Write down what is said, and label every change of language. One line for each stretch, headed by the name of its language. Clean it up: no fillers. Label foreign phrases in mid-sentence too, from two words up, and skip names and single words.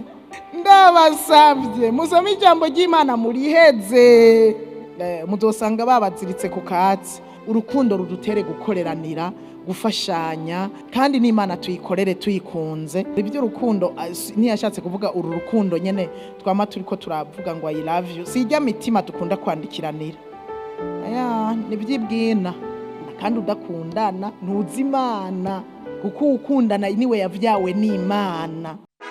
Rundi: Ndabasavye musome ijambo ry'Imana muriheze, muzosanga babaziritse ku katsi. Urukundo rudutere gukoreranira, gufashanya, kandi n'Imana tuyikorere tuyikunze. Ibyo rukundo ntiyashatse kuvuga uru rukundo nyene twama turiko turavuga ngo
English: I love you.
Rundi: Sijya mitima dukunda kwandikiranira. Nibyibwina. Kandi udakundana ntuzi Imana, kuko ukundana niwe yavyawe n'Imana.